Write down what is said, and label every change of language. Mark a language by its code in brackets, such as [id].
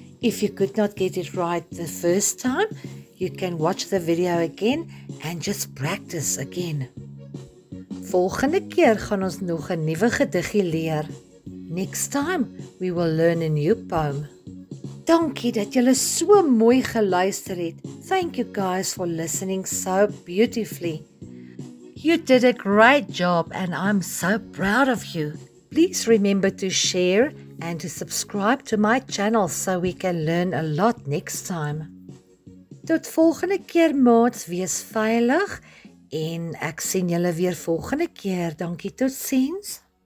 [en] If you could not get it right the first time, you can watch the video again and just practice again. [af] Volgende keer gaan ons nog 'n nuwe gediggie leer. [en] Next time, we will learn a new poem. [af] Dankie dat julle so mooi geluister het. [en] Thank you guys for listening so beautifully. You did a great job and I'm so proud of you. Please remember to share and to subscribe to my channel so we can learn a lot next time. [af] Tot volgende keer maats, wees veilig en ek sien julle weer volgende keer. Dankie, totsiens.